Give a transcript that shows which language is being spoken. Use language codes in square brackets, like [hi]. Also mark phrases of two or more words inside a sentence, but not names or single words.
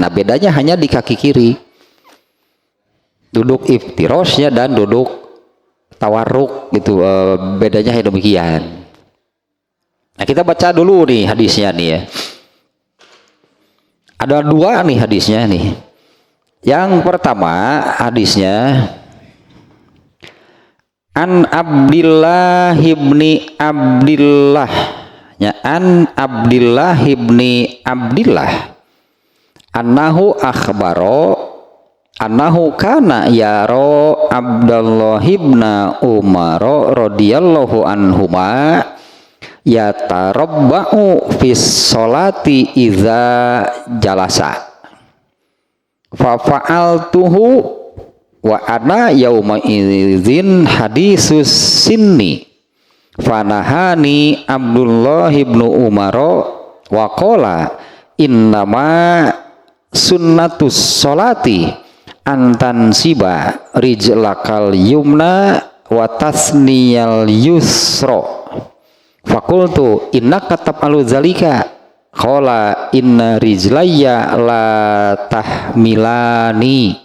[id] Nah, bedanya hanya di kaki kiri. Duduk iftirashnya dan duduk tawarruk gitu, bedanya hanya demikian. Nah, kita baca dulu nih hadisnya nih ya. Ada 2 nih hadisnya nih. Yang pertama hadisnya [ar] عن عبد الله بن عبد الله، ya، عن عبد الله بن عبد الله أنه أخبر أنه كان يرى عبد الله بن عمر رضي الله عنهما يتربع في الصلاة إذا جلس ففعلته وأنا يومئذ حديث السن فنهاني عبد الله بن عمر وقال إنما سنة الصلاة أن تنصب رجلك اليمنى وتثني اليسرى فقلت إنك تفعل ذلك قال إن رجلي لا تحملاني.